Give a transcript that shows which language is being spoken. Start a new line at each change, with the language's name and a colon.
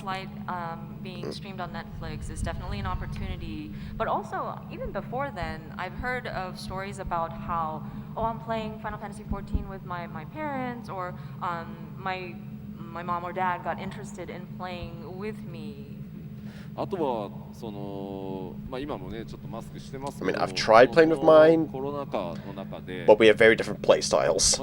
English: of Light being streamed on Netflix is definitely an opportunity. But also, even before then, I've heard of stories about how, oh, I'm playing Final Fantasy XIV with my parents, or my mom or dad got interested in playing with me.
Japanese: あとはそのまあ今もねちょっとマスクしてますけど
English: I mean, I've tried playing with mine,
Japanese: コロナ禍の中で
English: but we have very different play styles.